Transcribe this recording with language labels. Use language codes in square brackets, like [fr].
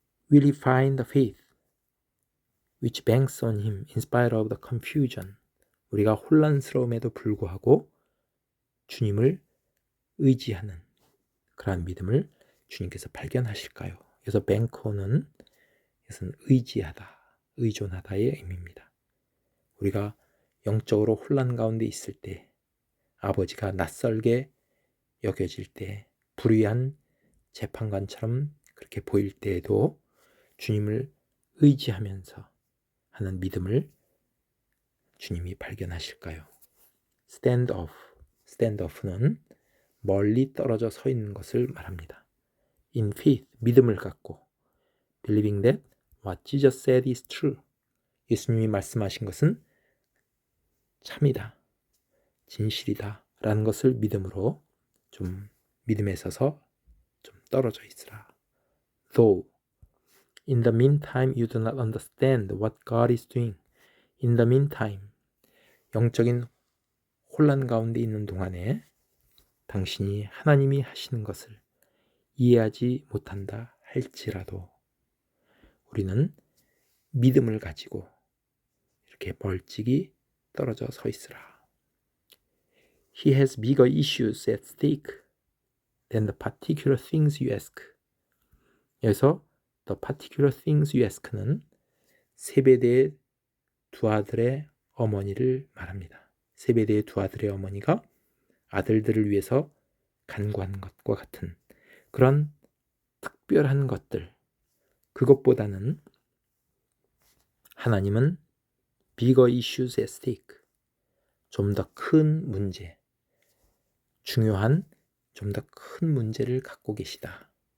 [en] Will he find the faith which banks on him in spite of the confusion? [ko] 우리가 혼란스러움에도 불구하고 주님을 의지하는 그러한 믿음을 주님께서 발견하실까요? 그래서 bank-on은 이것은 의지하다, 의존하다의 의미입니다. 우리가 영적으로 혼란 가운데 있을 때, 아버지가 낯설게 여겨질 때, 불의한 재판관처럼 그렇게 보일 때에도 주님을 의지하면서 하는 믿음을 주님이 발견하실까요? [en] stand off는 [ko] 멀리 떨어져 서 있는 것을 말합니다. [en] in faith, [ko] 믿음을 갖고 [en] believing that what Jesus said is true, [ko] 예수님이 말씀하신 것은 참이다, 진실이다 라는 것을 믿음으로 좀 믿음에 서서 좀 떨어져 있으라. [en] Though in the meantime you do not understand what God is doing. In the meantime, [ko] 영적인 혼란 가운데 있는 동안에 당신이 하나님이 하시는 것을 이해하지 못한다 할지라도 우리는 믿음을 가지고 이렇게 멀찍이 떨어져 서 있으라. [en] He has bigger issues at stake than the particular things you ask. [ko] 여기서 [en] the particular things you ask는 [ko] 세베대의 두 아들의 어머니를 말합니다. 세베대의 두 아들의 어머니가 아들들을 위해서 간구한 것과 같은 그런 특별한 것들, 그것보다는 하나님은 [en] bigger issues at stake, [ko] 좀 더 큰 문제, 중요한 좀 더 큰 문제를 갖고 계시다.